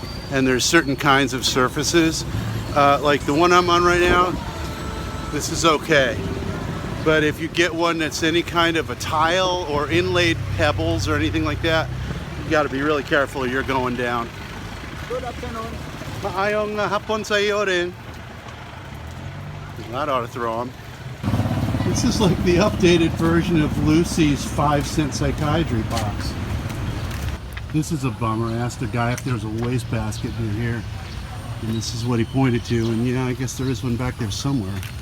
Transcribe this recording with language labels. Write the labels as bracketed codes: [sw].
[en] And there's certain kinds of surfaces, like the one I'm on right now, this is okay. But if you get one that's any kind of a tile or inlaid pebbles or anything like that, you got to be really careful or you're going down. Good afternoon. [ceb] Maayong hapon sa iyo rin. [en] That ought to throw him. This is like the updated version of Lucy's 5-cent psychiatry box. This is a bummer. I asked a guy if there was a wastebasket near here, and this is what he pointed to, and yeah, I guess there is one back there somewhere.